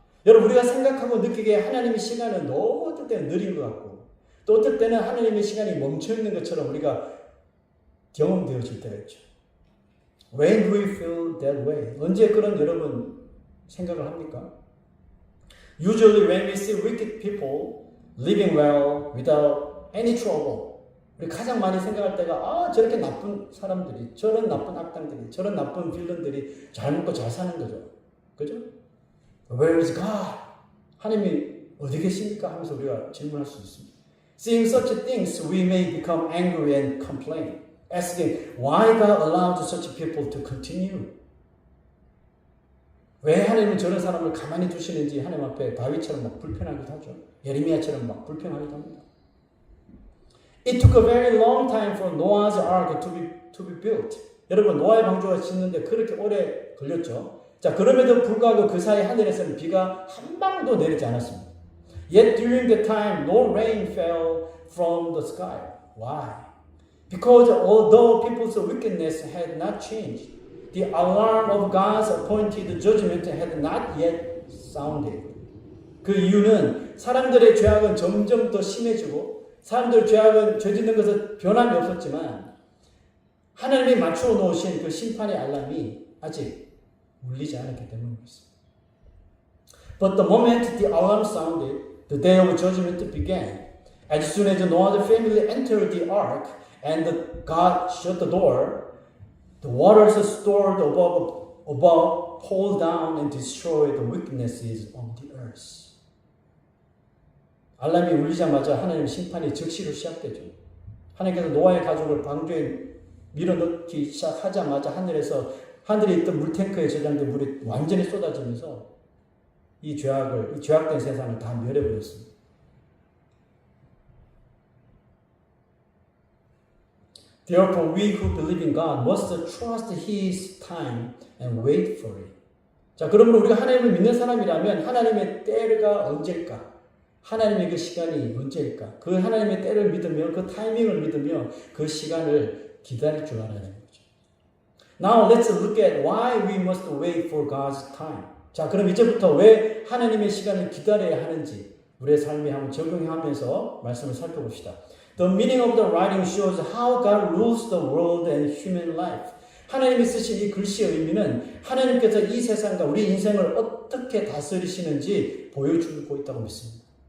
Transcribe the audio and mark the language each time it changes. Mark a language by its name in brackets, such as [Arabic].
[Korean] 여러분, 우리가 생각하고 느끼기에 하나님의 시간은 너무 어떨 때는 느린 것 같고 또 어떨 때는 하나님의 시간이 멈춰있는 것처럼 우리가 경험되어질 때가 있죠. [English] When do we feel that way? [Korean] 언제 그런 여러분 생각을 합니까? [English] Usually when we see wicked people living well without any trouble. [Korean] 우리 가장 많이 생각할 때가 저렇게 나쁜 사람들이, 저런 나쁜 악당들이, 저런 나쁜 빌런들이 잘 먹고 잘 사는 거죠. 그죠? [English] Where is God? [Korean] 하나님이 어디 계십니까? 하면서 우리가 질문할 수 있습니다. [English] Seeing such things, we may become angry and complain, asking why God allowed such people to continue. [Korean] 왜 하나님은 저런 사람을 가만히 두시는지 하나님 앞에 다윗처럼 막 불편하기도 하죠. 예레미야처럼 막 불편하기도 합니다. [English] It took a very long time for Noah's ark to be built. [Korean] 여러분, 노아의 방주가 짓는데 그렇게 오래 걸렸죠. 자, 그럼에도 불구하고 그 사이 하늘에서는 비가 한 방도 내리지 않았습니다. [English] Yet during the time, no rain fell from the sky. Why? Because although people's wickedness had not changed, the alarm of God's appointed judgment had not yet sounded. [Korean] 그 이유는 사람들의 죄악은 점점 더 심해지고 사람들의 죄악은 죄 짓는 것은 변함이 없었지만 하나님이 맞추어 놓으신 그 심판의 알람이 아직 울리지 않았기 때문입니다. [English] But the moment the alarm sounded, the day of judgment began. As soon as Noah's family entered the ark and God shut the door, the waters stored above poured down and destroyed the weaknesses of the earth. [Korean] 알람이 울리자마자 하나님의 심판이 즉시로 시작되죠. 하나님께서 노아의 가족을 방주에 밀어넣기 시작하자마자 하늘에 있던 물탱크에 저장된 물이 완전히 쏟아지면서 이 죄악된 세상을 다 멸해버렸습니다. [English] Therefore, we who believe in God must trust His time and wait for it. [Korean] 자, 그러므로 우리가 하나님을 믿는 사람이라면 하나님의 때가 언제일까? 하나님의 그 시간이 언제일까? 그 하나님의 때를 믿으며 그 타이밍을 믿으며 그 시간을 기다릴 줄 알아야 되는 거죠. [English] Now let's look at why we must wait for God's time. [Korean] 자, 그럼 이제부터 왜 하나님의 시간을 기다려야 하는지 우리의 삶에 한번 적용하면서 말씀을 살펴봅시다. [English] The meaning of the writing shows how God rules the world and human life. [Korean] 하나님이 쓰신 이 글씨의 의미는 하나님께서 이 세상과 우리 인생을 어떻게 다스리시는지 보여주고 있다고 믿습니다.